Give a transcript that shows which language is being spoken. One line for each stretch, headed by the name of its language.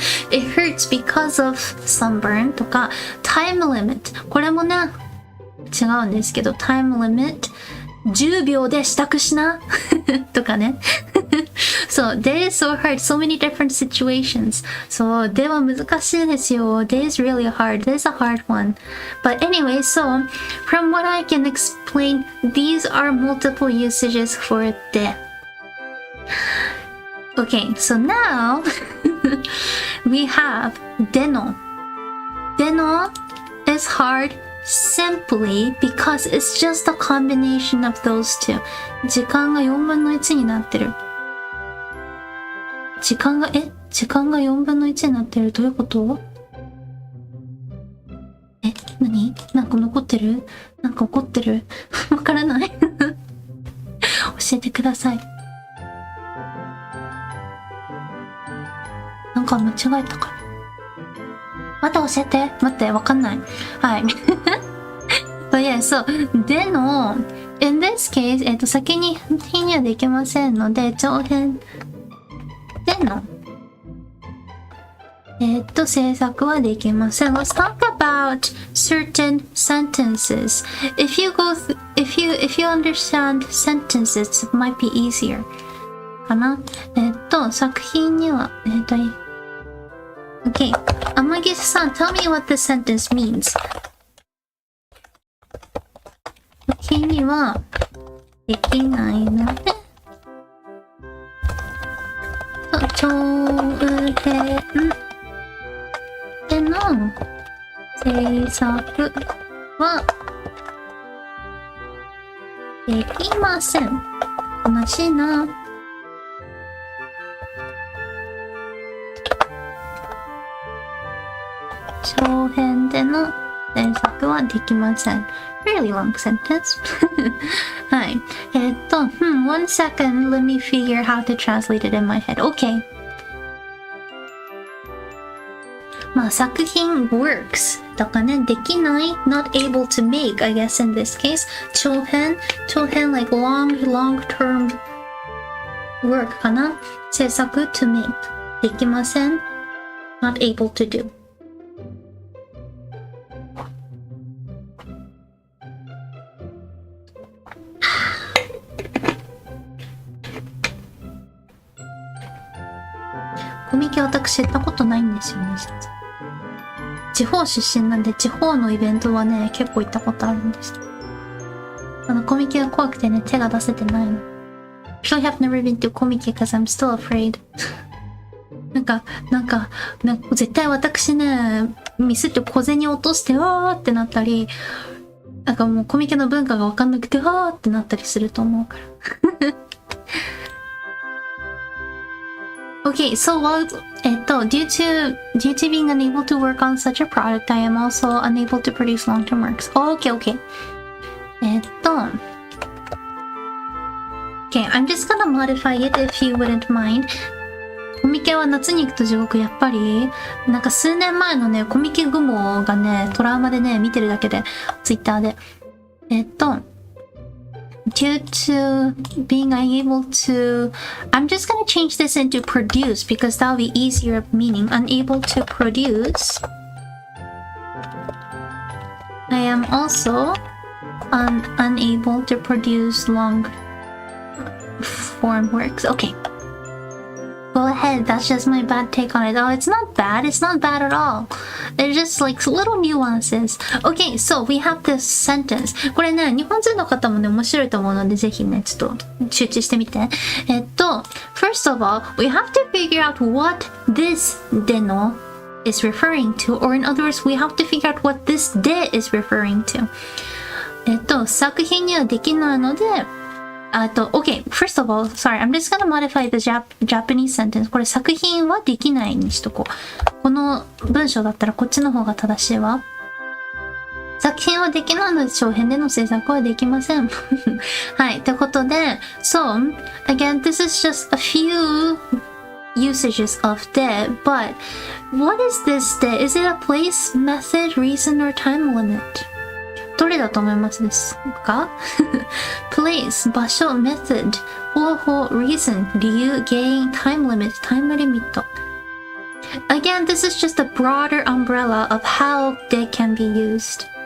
English: It hurts because of sunburn. とか、time limit.
Japanese: これもね、違うんですけど、time limit。 10秒で支度しなとかね。
English: So, day is so hard. So many different situations.
Japanese: So, では難しいですよ。
English: Day is really hard. This is a hard one. But anyway, so, from what I can explain, these are multiple usages for で。 Okay, so now, we have での。での is hard.Simply because it's just a combination of those two.
Japanese: 時間が4分の1になってる。時間が4分の1になってる。どういうこと？何？なんか残ってる？なんか起こってる？わからない。教えてください。なんか間違えたかな。また教えて。待って、わかんない。はい。
English: But yeah, so,
Japanese: での、
English: in this case,
Japanese: 先に否にはできませんので、長編での、制作はできません。
English: Let's talk about certain sentences. If you understand sentences, it might be easier.
Japanese: かな。
English: 作品には、Okay, 天岸さん、tell me what this sentence means.
Japanese: 作品にはできないので、長編での制作はできません。悲しいな。長編での制作はできません。
English: Really long sentence. はい。one second. Let me figure how to translate it in my head. Okay.
Japanese: まあ、作品
English: works
Japanese: とかね、できない
English: not able to make, I guess in this case. 長編 like long-term work かな。制作 to make
Japanese: できません
English: not able to do.
Japanese: コミケ私行ったことないんですよね、実は。地方出身なんで地方のイベントはね、結構行ったことあるんです。コミケが怖くてね、手が出せてないの。
English: Actually, I have never been to コミケ because I'm still afraid.
Japanese: なんか、絶対私ね、ミスって小銭落として、わーってなったり、なんかもうコミケの文化がわかんなくて、わーってなったりすると思うから。
English: Okay, so while, due to being unable to work on such a product, I am also unable to produce long-term works. Oh, okay. Okay, I'm just gonna modify it if you wouldn't mind.
Japanese: コミケは夏に行くと地獄、やっぱりなんか数年前のね、コミケ雲がね、トラウマでね、見てるだけで、ツイッターで。
English: Due to being unable to, I'm just gonna change this into produce because that'll be easier of meaning. Unable to produce I am also unable to produce long form works. Okay. Go ahead, that's just my bad take on it. Oh, it's not bad at all. They're just like little nuances. Okay, so we have this sentence.
Japanese: これね、日本人の方もね、面白いと思うので、ぜひね、ちょっと集中してみて。
English: First of all, we have to figure out what this での is referring to, or in other words, we have to figure out what this で is referring to.
Japanese: 作品にはできないので、
English: okay, first of all, sorry, I'm just gonna modify the Japanese sentence.
Japanese: これ作品はできないにしとこう。この文章だったらこっちの方が正しいわ。作品はできないので長編での制作はできません。はい、ということで、
English: So, again, this is just a few usages of で, but what is this で? Is it a place, method, reason, or time limit?
Japanese: どれだと思いますですか？
English: place 場所 method 方法 reason 理由原因 time limit タイムリミット Again, this is just a broader umbrella of how they can be used.